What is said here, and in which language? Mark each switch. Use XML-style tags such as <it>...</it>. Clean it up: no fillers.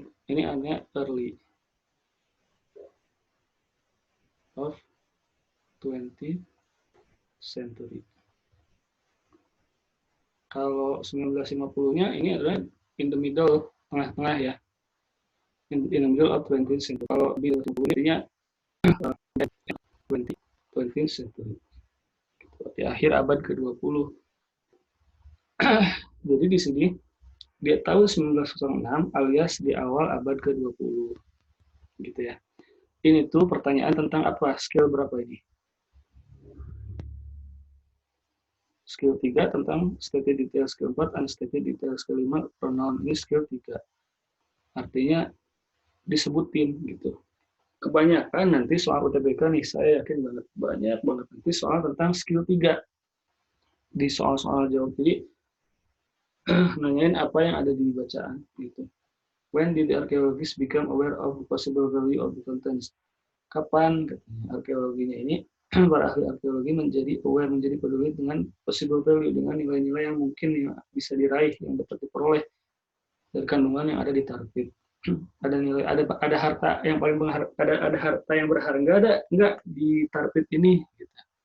<id>Ini hanya</id> <en>early of 20th century.</en> <id>Kalau 1950-nya ini adalah</id> <en>in the middle,</en> <id>tengah-tengah ya.</id> <en>in the middle of 20th century.</en> <id>Kalau di 20 intinya 20th century. Di akhir abad ke-20. Jadi di sini dia tahun 1906 alias di awal abad ke-20. Gitu ya. Ini tuh pertanyaan tentang apa? Skill berapa ini? Skill 3 tentang stated detail, skill 4 unstated detail, skill 5 pronoun. Ini skill 3. Artinya disebutin gitu. Kebanyakan nanti soal UTBK nih, saya yakin banyak banget nanti soal tentang skill 3 di soal-soal jawab. Jadi nanyain apa yang ada di bacaan gitu.</id> <en>When did the archaeologists become aware of the possible value of the contents?</en> <id>Kapan katanya arkeologinya ini para ahli arkeologi menjadi aware, menjadi peduli dengan</id> <en>possible value,</en> <id>dengan nilai-nilai yang mungkin yang bisa diraih, yang dapat diperoleh dari kandungan yang ada di tarbit. Ada nilai, ada harta yang paling ada harta yang berharga ada enggak di tarbit ini gitu.</id>